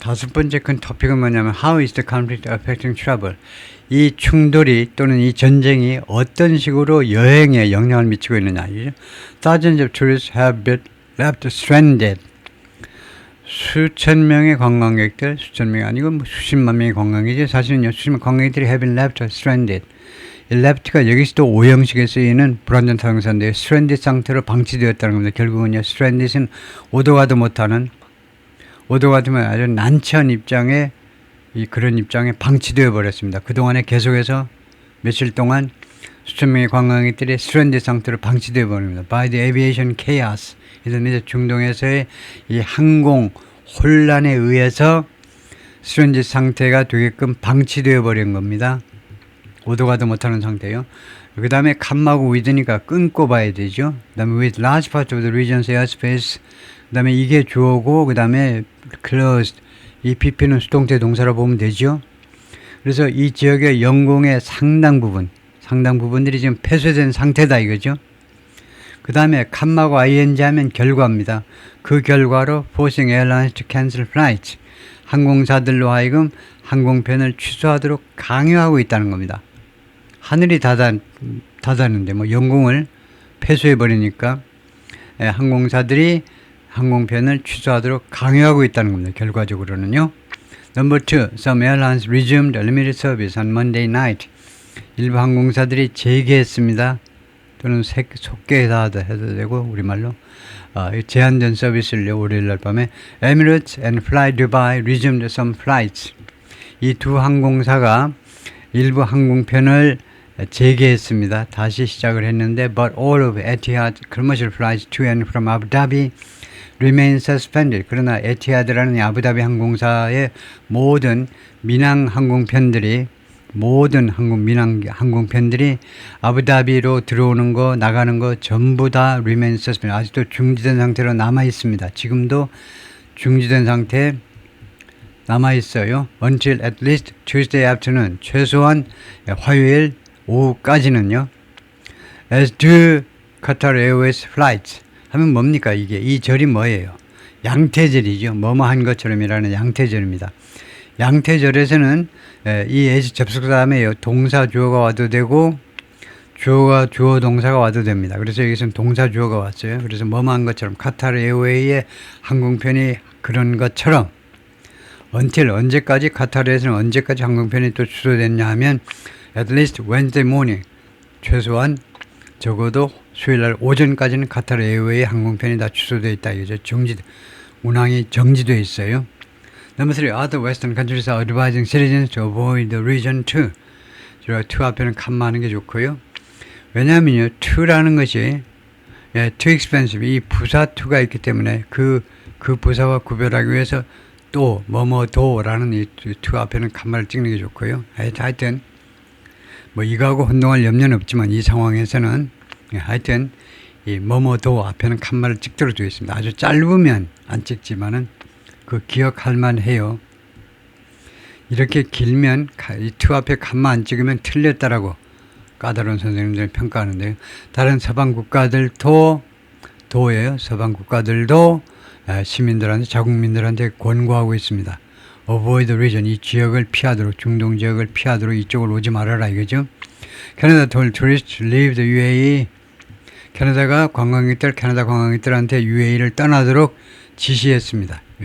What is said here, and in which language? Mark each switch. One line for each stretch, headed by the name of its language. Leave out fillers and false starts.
Korean: 다섯 번째 큰 토픽은 뭐냐면
English: How is the conflict affecting travel?
Korean: 이 충돌이 또는 이 전쟁이 어떤 식으로 여행에 영향을 미치고 있느냐.
English: Thousands of tourists have been left stranded.
Korean: 수천 명의 관광객들, 수천 명이 아니고 뭐 수십만 명의 관광객이지 사실은요. 수십만 관광객들이
English: have been left stranded.
Korean: 이 left가 여기서도 오형식에 쓰이는 불완전 타동사인데 stranded 상태로 방치되었다는 겁니다. 결국은요. stranded은 오도 가도 못하는 오도 가도면 아주 난처한 입장에 그런 입장에 방치되어 버렸습니다. 그동안에 계속해서 며칠 동안 수천 명의 관광객들이 stranded 상태로 방치되어 버립니다.
English: By the aviation chaos.
Korean: 그래서 중동에서의 이 항공 혼란에 의해서 stranded 상태가 되게끔 방치되어 버린 겁니다. 오도 가도 못하는 상태요. 그 다음에 칸하고 with니까 끊고 봐야 되죠. 그 다음에
English: with large part of the region's airspace.
Korean: 그 다음에 이게 주어고 그 다음에 closed. 이 pp는 수동태 동사로 보면 되죠. 그래서 이 지역의 영공의 상당 부분들이 지금 폐쇄된 상태다 이거죠. 그 다음에 칸하고 ing 하면 결과입니다. 그 결과로
English: forcing airlines to cancel flights.
Korean: 항공사들로 하여금 항공편을 취소하도록 강요하고 있다는 겁니다. 하늘이 닫았는데 뭐 영공을 폐쇄해 버리니까 항공사들이 항공편을 취소하도록 강요하고 있다는 겁니다. 결과적으로는요. Number 2.
English: Some airlines resumed a limited service on Monday night.
Korean: 일부 항공사들이 재개했습니다. 또는 속개다 해도 되고 우리말로 제한된 서비스를 월요일날 밤에
English: Emirates and Fly Dubai resumed some flights.
Korean: 이 두 항공사가 일부 항공편을 재개했습니다. 다시 시작을 했는데
English: But all of Etihad commercial flights to and from Abu Dhabi remain suspended.
Korean: 그러나 에티하드라는 아부다비 항공사의 모든 민항 항공편들이 민항 항공편들이 아부다비로 들어오는 거 나가는 거 전부 다
English: remain suspended.
Korean: 아직도 중지된 상태로 남아 있습니다. 지금도 중지된 상태에 남아 있어요.
English: Until at least Tuesday afternoon.
Korean: 최소한 화요일 오후까지는요.
English: As do Qatar Airways flights.
Korean: 하면 뭡니까 이게? 이 절이 뭐예요? 양태절이죠. 뭐뭐한 것처럼이라는 양태절입니다. 양태절에서는 이 as 접속사 다음에 동사 주어가 와도 되고 주어가 주어 동사가 와도 됩니다. 그래서 여기서는 동사 주어가 왔어요. 그래서 뭐뭐한 것처럼 카타르 에어웨이의 항공편이 그런 것처럼 until 언제까지 카타르에서는 언제까지 항공편이 또 취소됐냐 하면
English: at least Wednesday morning
Korean: 최소한 적어도 수요일날 오전까지는 카타르 에어웨이 항공편이 다 취소되어 있다. 이거죠. 운항이 정지되어 있어요.
English: Number 3. Other Western countries are advising citizens to avoid the region 2.
Korean: 저 2 앞에는 칸마하는 게 좋고요. 왜냐하면요. 2라는 것이 too expensive. 이 부사 2가 있기 때문에 그 부사와 구별하기 위해서 또 뭐뭐도라는 이 2 앞에는 칸마를 찍는 게 좋고요. 하여튼 뭐 이거하고 혼동할 염려는 없지만 이 상황에서는 하여튼 이 뭐뭐도 앞에는 칸마를 찍도록 되어 있습니다. 아주 짧으면 안 찍지만은 그 기억할 만해요. 이렇게 길면 이 투 앞에 칸마 안 찍으면 틀렸다라고 까다로운 선생님들이 평가하는데요. 다른 서방 국가들도 도예요. 서방 국가들도 시민들한테 자국민들한테 권고하고 있습니다.
English: Avoid the region.
Korean: 이 지역을 피하도록 중동 지역을 피하도록 이쪽으로 오지 말아라 이거죠.
English: Canada told tourists to leave the UAE.
Korean: 캐나다 관광객들한테 UAE를 떠나도록 지시했습니다.